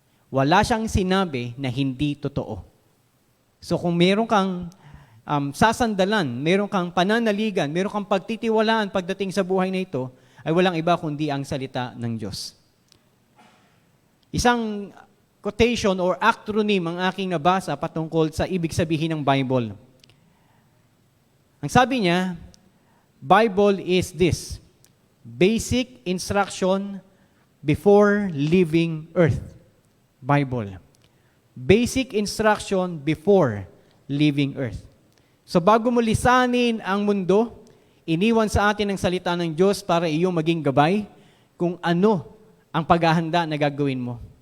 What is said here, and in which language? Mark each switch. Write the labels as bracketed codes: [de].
[tl] Wala siyang sinabi na hindi totoo. So kung meron kang sasandalan, meron kang pananaligan, meron kang pagtitiwalaan pagdating sa buhay na ito, ay walang iba kundi ang salita ng Diyos. Isang quotation or acronym ang aking nabasa patungkol sa ibig sabihin ng Bible. Ang sabi niya, [en] Bible is this: basic instruction before leaving earth. Bible. Basic instruction before leaving earth. [tl] So bago mo lisanin ang mundo, iniwan sa atin ang salita ng Diyos para iyong maging gabay kung ano ang paghahanda na gagawin mo.